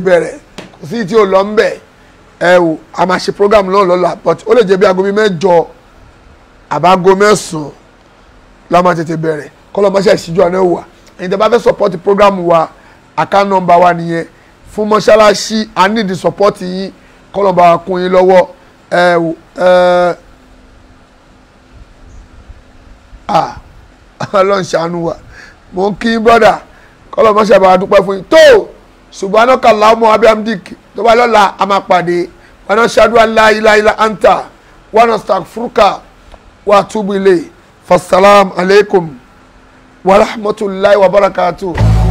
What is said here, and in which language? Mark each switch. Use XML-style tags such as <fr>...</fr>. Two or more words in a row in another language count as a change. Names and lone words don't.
<yo>bẹ̀rẹ̀ kò sí tí ó lọ ń bẹ̀ a máa ṣe program náà lọ́la but ó lè jẹ́ bí aago bí 8 àbágo 9 la máa tètè bẹ̀rẹ̀ kọ́lọ́ máa ṣe ìṣíjú àná wà ẹ̀yin tẹ́ bá fẹ́</yo> <en>support program</en> <yo>wa account number wa nìyẹn fún mọ́ṣáláṣí</yo> <en>I need the support</en> <yo>yín kọ́lọ́ bá wa kún yín lọ́wọ́ ọlọ́run ṣàánú wa mo ń kí brother kọ́lọ́ máa ṣe bá wa dúpẹ́ fún yín tó</yo> <ar>سبحانك اللهم وبحمدك</ar> <yo>tó bá lọ́la a máa pàdé wa</yo> <ar>نشهد أن لا إله إلا أنت ونستغفرك ونتوب إليك فالسلام عليكم ورحمة الله وبركاته.</ar>